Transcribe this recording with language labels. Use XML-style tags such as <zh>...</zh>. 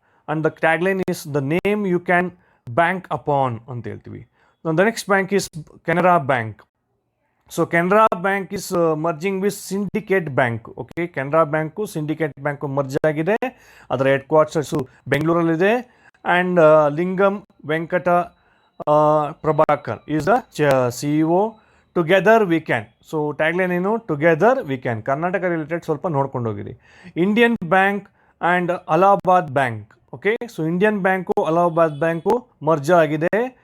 <en>and the tagline is the name you can bank upon</en> <kn>ಅಂತ ಹೇಳ್ತೀವಿ.</kn> <en>The next bank is Canara bank. So Canara bank is merging with Syndicate bank.</en> <kn>Okay, Canara bank syndicate bank merge ಆಗಿದೆ. ಅದರ head quarters ಬೆಂಗಳೂರಲ್ಲಿದೆ.</kn> <en>and Lingam Venkata Prabhakar is the CEO. Together we can. So tagline ಏನು Together we can.</en> <kn>Karnataka related ಸ್ವಲ್ಪ ನೋಡ್ಕೊಂಡು ಹೋಗಿರಿ. Indian bank and Allahabad bank. Okay, so Indian bank Allahabad bank merge ಆಗಿದೆ.</kn>